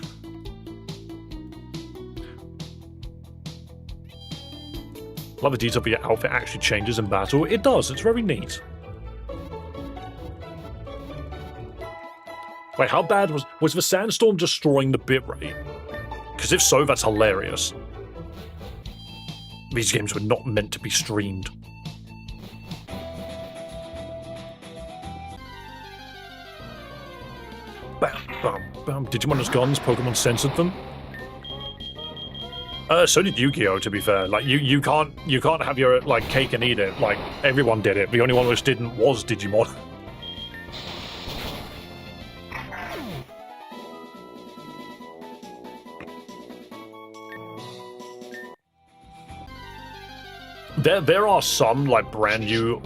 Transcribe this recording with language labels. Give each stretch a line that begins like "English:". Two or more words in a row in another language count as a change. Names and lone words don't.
English: Love the detail of your outfit actually changes in battle. It does, it's very neat. Wait, how bad was the sandstorm destroying the bitrate? Because if so, that's hilarious. These games were not meant to be streamed. Bam, bam, bam. Digimon's guns, Pokemon censored them. So did Yu-Gi-Oh! To be fair, like you can't have your like cake and eat it. Like everyone did it. The only one which didn't was Digimon. There are some like brand new.